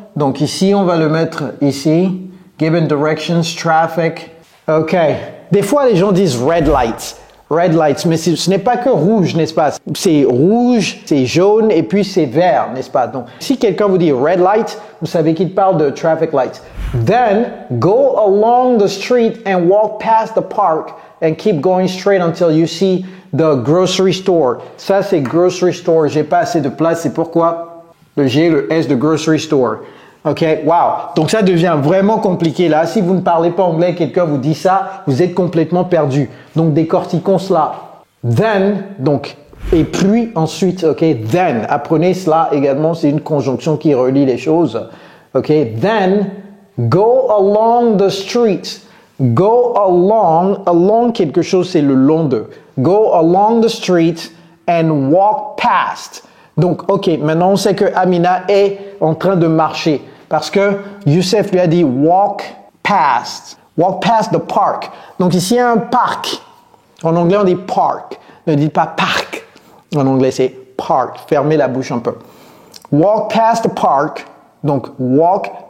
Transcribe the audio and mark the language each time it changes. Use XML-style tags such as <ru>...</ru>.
<fr>Donc ici, on va le mettre ici. Given directions, traffic. Ok. Des fois, les gens disent red lights. Red lights, mais ce n'est pas que rouge, n'est-ce pas? C'est rouge, c'est jaune et puis c'est vert, n'est-ce pas? Donc, si quelqu'un vous dit red light, vous savez qu'il parle de traffic lights.</fr> <en>Then, go along the street and walk past the park and keep going straight until you see the grocery store.</en> <fr>Ça, c'est grocery store. J'ai pas assez de place, c'est pourquoi le G, le S de grocery store. Ok, wow. Donc ça devient vraiment compliqué là. Si vous ne parlez pas anglais, quelqu'un vous dit ça, vous êtes complètement perdu. Donc décortiquons cela. Then, donc, et puis ensuite, ok, then. Apprenez cela également, c'est une conjonction qui relie les choses.</fr> <en>Ok, then, go along the street.</en> <fr>Go along quelque chose, c'est le long de.</fr> <en>Go along the street and walk past.</en> <fr>Donc, ok, maintenant on sait que Amina est en train de marcher parce que Youssef lui a dit</fr> <en>walk past the park.</en> <fr>Donc ici, il y a un parc. En anglais, on dit park. Ne dites pas parc. En anglais, c'est park. Fermez la bouche un peu.</fr> <en>Walk past the park.</en> <fr>Donc, walk</fr>